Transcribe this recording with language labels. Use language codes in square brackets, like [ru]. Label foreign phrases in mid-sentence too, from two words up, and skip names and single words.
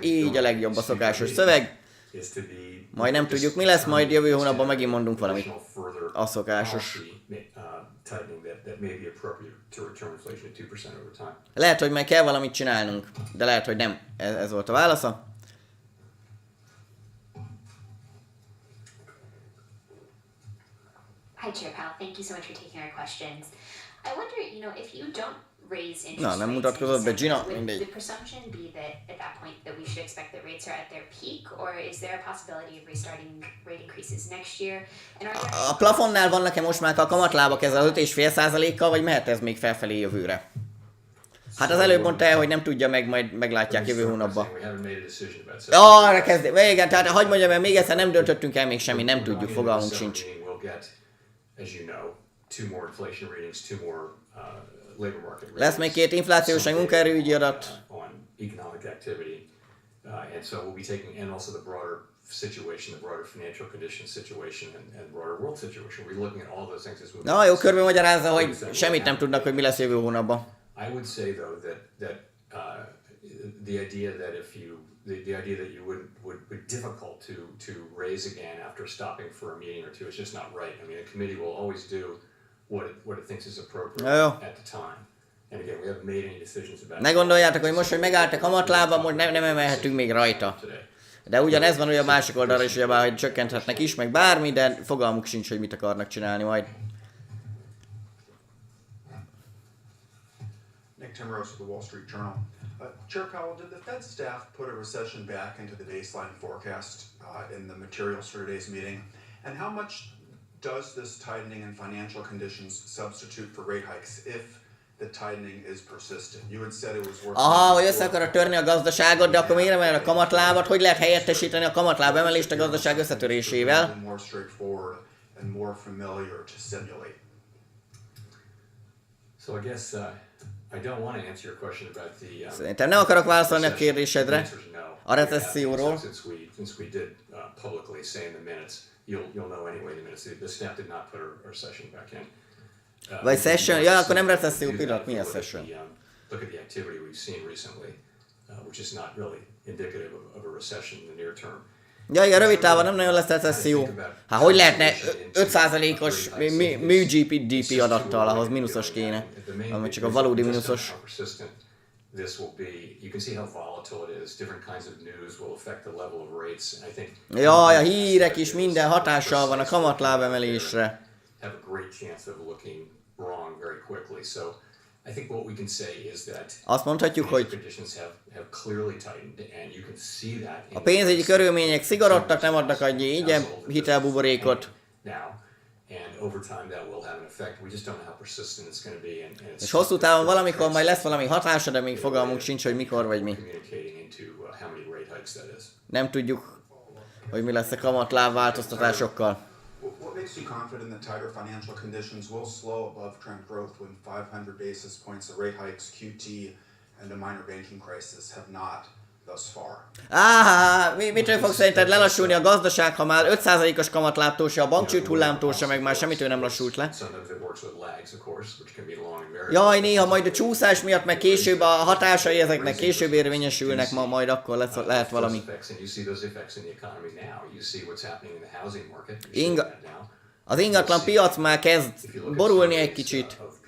[hu] Így a legjobb a szokásos szöveg. Majd nem tudjuk, mi lesz, majd jövő hónapban megint mondunk valamit. A szokásos. Lehet, hogy meg kell valamit csinálnunk, de lehet, hogy nem. Ez volt a válasza. [en] Hi, Chair Powell. Thank you so much for taking our questions. I wonder, if you don't raise interest [hu] Na, nem [en] rates [hu] mutatkozott be Gina, [en] would [hu] mindegy. [en] the presumption be that at that point that we should expect that rates are at their peak, or is there a possibility of restarting rate increases next year? And are there... [hu] A plafonnál vannak-e most már a kamatlábak ezzel 5,5%-kal, vagy mehet ez még felfelé jövőre? Hát az előbb mondta el, hogy nem tudja meg, majd meglátják jövő hónapban. Arra kezdő. Igen, tehát hagyd mondjam el, még egyszer nem döntöttünk el még semmi, nem tudjuk, fogalmunk sincs. Lesz még 2 inflációs egy munkaerőügyi adat. Na jó, körbe magyarázza, hogy semmit nem tudnak, hogy mi lesz jövő hónapban. [en] I would say though that the idea that you would be difficult to raise again after stopping for a meeting or two is just not right. I mean, a committee will always do what it thinks is appropriate at the time. And again, we haven't made any decisions about it. [hu] Ne gondoljátok, hogy most, hogy megállt a kamatlába, most nem emelhetünk még rajta. De ugyanez van ugye a másik oldalra is, hogy csökkenthetnek is, meg bármi, de fogalmuk sincs, hogy mit akarnak csinálni majd. [en] Nick Timrose of the Wall Street Journal. Chair Powell, did the Fed staff put a recession back into the baseline forecast in the materials for today's meeting? And how much does this tightening in financial conditions substitute for rate hikes if the tightening is persistent? You had said it was worth... [hu] Aha, hogy össze akarod törni a gazdaságot, de akkor miért emeled a kamatlábat? Hogy lehet helyettesíteni a kamatláb emelést a gazdaság összetörésével? [en] More straightforward and more familiar to simulate. So I guess I don't want to answer your question about the... [hu] Szerintem nem akarok válaszolni a kérdésedre a recesszióról. [en] Since we did publicly say in the minutes, you'll know anyway in the minutes, the staff did not put a recession back in. [hu] Vagy session? Ja, akkor nem recesszió pillanat, mi a session? [en] Look at the activity we've seen recently, which is not really indicative of a recession in the near term. [hu] Ja, igen, rövid távon nem nagyon lesz recesszió. Hát hogy lehetne 5%-os mű GDP adattal, ahhoz mínuszos kéne, ami csak a valódi mínuszos. [en] This will be, you can see how volatile it is. Different kinds of news will affect the level of rates, and I think. [hu] Jaj, a hírek is minden hatással van a kamatláb emelésre. [en] Have a great chance of looking wrong very quickly. So I think what we can say is that [hu] azt mondhatjuk, hogy [en] conditions have clearly tightened, and you can see that. [hu] A pénzügyi körülmények szigorodtak, nem adnak annyi ingyen hitelbuborékot. És hosszú távon valamikor majd lesz valami hatása, de még fogalmunk sincs, hogy mikor vagy mi. Nem tudjuk, hogy mi lesz a kamatláb változtatásokkal. [en] What makes you confident that tighter financial conditions will slow above trend growth when 500 basis points of rate hikes, QT, and a minor banking crisis have not thus far? [hu] Mitől fog szerinted lelassulni a gazdaság, ha már 5%-os kamatlábtól se, a bankcsőd hullámtól se, meg már semmitől nem lassult le? Jaj, néha majd a csúszás miatt, meg később a hatásai ezeknek később érvényesülnek, majd akkor lehet valami. Az ingatlan piac már kezd borulni egy kicsit.